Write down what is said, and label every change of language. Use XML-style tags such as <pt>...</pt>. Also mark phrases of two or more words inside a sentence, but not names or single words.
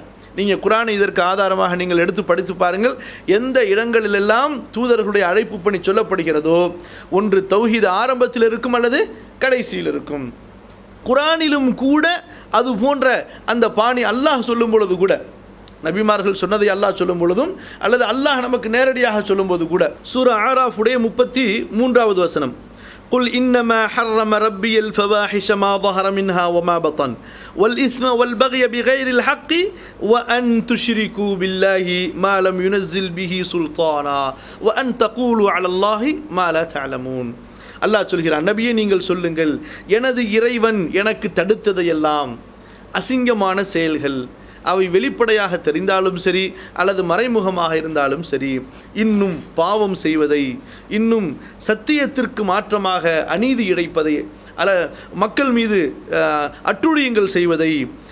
<ta>நீங்கள் குர்ஆனை இதற்கு ஆதாரமாக நீங்கள் எடுத்து படித்து பாருங்கள். எந்த இடங்களிலெல்லாம் தூதர்களுடைய அழைப்பு பணி சொல்லப்படுகிறதோ, ஒன்று தௌஹீது ஆரம்பத்தில் இருக்கும் அல்லது கடைசியில் இருக்கும். குர்ஆனிலும் கூட அது போன்ற அந்த பாணி அல்லாஹ் சொல்லும் பொழுது கூட, நபிமார்கள் சொன்னதை அல்லாஹ் சொல்லும் பொழுதும் அல்லது அல்லாஹ் நமக்கு நேரடியாக சொல்லும்போது கூட, சூரா ஆராஃபுடைய 33வது வசனம்,</ta> <ar>قل إنما حرم ربي الفواحش ما ظهر منها وما بطن والإثم والبغي بغير الحق وأن تشركوا بالله ما لم ينزل به سلطانا وأن تقولوا على الله ما لا تعلمون.</ar> <ta>அல்லாஹ் சொல்கிறான், நபியே நீங்கள் சொல்லுங்கள், எனது இறைவன் எனக்கு தடுத்ததையெல்லாம் அசிங்கமான செயல்கள், அவை வெளிப்படையாக தெரிந்தாலும் சரி அல்லது மறைமுகமாக இருந்தாலும் சரி, இன்னும் பாவம் செய்வதை, இன்னும் சத்தியத்திற்கு மாற்றமாக அநீதி இழைப்பதை, மக்கள் மீது அட்டூழியங்கள் செய்வதை,</ta>